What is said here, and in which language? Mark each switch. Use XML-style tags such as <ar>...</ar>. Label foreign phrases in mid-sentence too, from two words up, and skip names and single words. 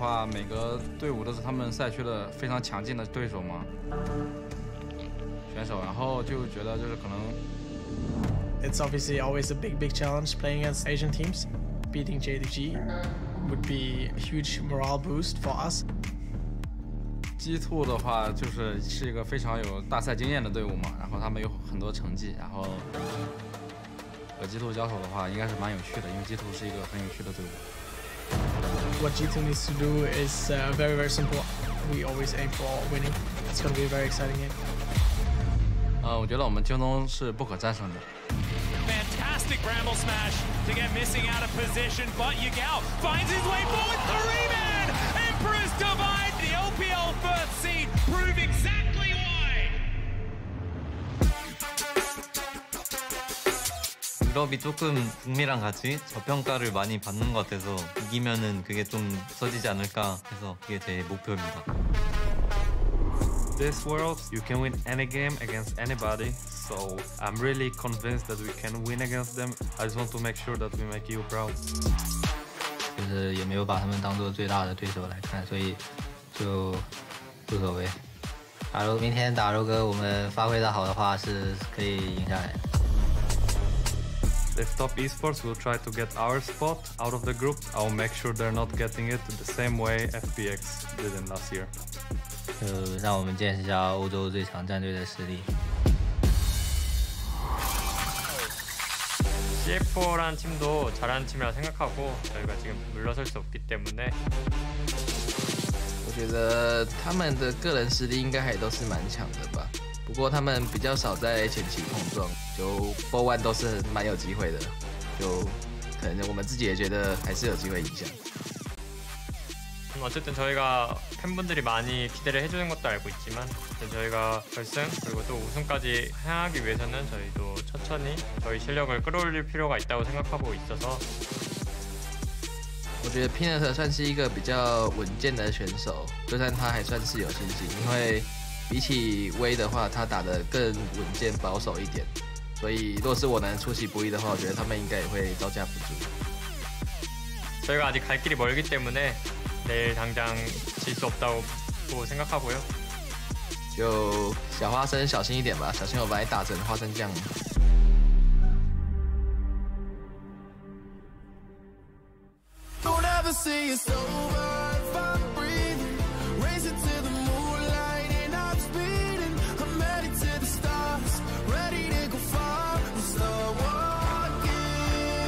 <zh>话，每个队伍都是他们赛区的非常强劲的对手嘛，选手，然后就觉得就是可能。</zh> <en>It's obviously always a big challenge playing against Asian teams. Beating JDG would be a huge morale boost for us.</en> <zh>G2 的话是一个非常有大赛经验的队伍嘛，然后他们有很多成绩，然后和G2交手的话应该是蛮有趣的，因为G2是一个很有趣的队伍。</zh> <en>What G2 needs to do is very simple. We always aim for winning. It's going to be a very exciting game.</en> <zh>我觉得我们京东是不可战胜的。</zh> <en>Fantastic bramble smash to get missing out of position, but Yagao finds his way forward. 3-man Emperor's Divide, the OPL first seed, prove exactly why.</en> <ko>유럽이 조금 북미랑 같이 저평가를 많이 받는 것 같아서 이기면은 그게 좀 없어지지 않을까 해서 그게 제 목표입니다.</ko> <en>This world, you can win any game against anybody, so I'm really convinced that we can win against them. I just want to make sure that we make you proud.</en> <zh>就是也没有把他们当做最大的对手来看，所以就无所谓。假如明天打rogue我们发挥的好的话，是可以赢下来。</zh> <en>If top esports will try to get our spot out of the group, I'll make sure they're not getting it the same way FPX did in last year.</en> <zh>就让我们见识一下欧洲最强战队的实力。</zh> <ko>CF4란 팀도 잘하는 팀이라 생각하고 저희가 지금 물러설 수 없기 때문에</ko> <zh>我觉得他们的个人实力应该还都是蛮强的吧，不过他们比较少在前期碰撞，就 BO1 都是蛮有机会的，就可能我们自己也觉得还是有机会赢下。</zh> <ko>어쨌든 저희가 팬분들이 많이 기대를 해주는 것도 알고 있지만 저희가 결승 그리고 또 우승까지 향하기 위해서는 저희도 천천히 저희 실력을 끌어올릴 필요가 있다고 생각하고 있어서</ko> <zh>我觉得 pinnacle 算是一个比较稳健的选手，就算他还算是有信心，因为比起威的话，他打得更稳健保守一点，所以若是我能出其不意的话，我觉得他们应该也会招架不住。</zh> <ko>저희가 아직 갈 길이 멀기 때문에 내일 당장 질 수 없다고 생각하고요.</ko> <zh>就小花生小心一点吧，小心我把你打成花生酱。</zh> <en>Don't ever say it's over if I'm breathing. Racing to the moonlight and I'm speeding. I'm headed to the stars, ready to go far and start walking.</en>